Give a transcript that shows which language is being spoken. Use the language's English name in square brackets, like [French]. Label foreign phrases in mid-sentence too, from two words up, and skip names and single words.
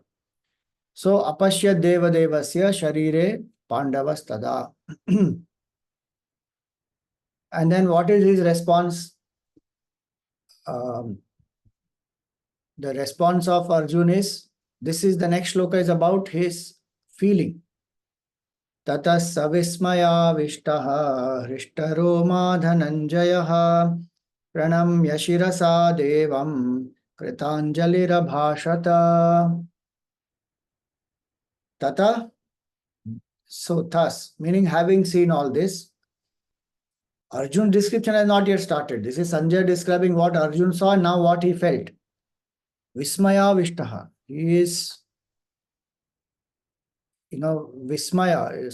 [Sanskrit] So अपश्य देव देवस्य शरीरे पाण्डवस् तदा. [English] And then what is his response? The response of Arjun is, this is the next shloka is about his feeling. [Sanskrit] तत सविस्मय विष्टः हृष्टरो धनञ्जयः प्रणम्य शिरसा देवम् कृताञ्जलिर भाषत. Tata, [English] so thus, meaning having seen all this, Arjun description has not yet started. This is Sanjay describing what Arjun saw and now what he felt. [Sanskrit] विस्मय विष्टः. [English] He is, [Sanskrit] Vismaya.